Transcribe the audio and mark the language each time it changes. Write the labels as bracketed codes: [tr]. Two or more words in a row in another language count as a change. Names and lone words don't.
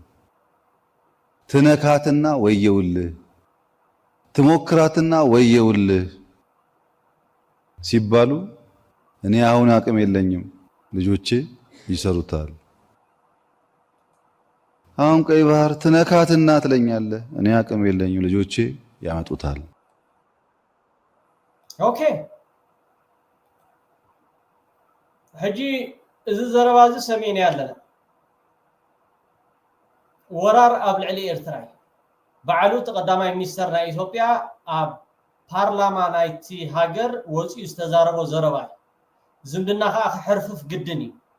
[am] ትነካትና ወየውልህ ትሞክራትና ወየውልህ ሲባሉ እኔ አሁን አቅም የለኝም ልጆቼ ይሰሩታል። አሁን ቀይ ባህር ትነካትና ትለኛለህ እኔ አቅም የለኝም ልጆቼ ያመጡታል። [ti] ኦኬ ሕጂ እዚ ዘረባዚ ሰሜን ያለና ወራር ኣብ ልዕሊ ኤርትራ ባዕሉ ተቀዳማይ ሚኒስተር ናይ ኢትዮጵያ ኣብ ፓርላማ ናይቲ ሃገር ወፂኡ ዝተዛረቦ ዘረባ ዝምድና ከዓ ክሕርፍፍ ግድን እዩ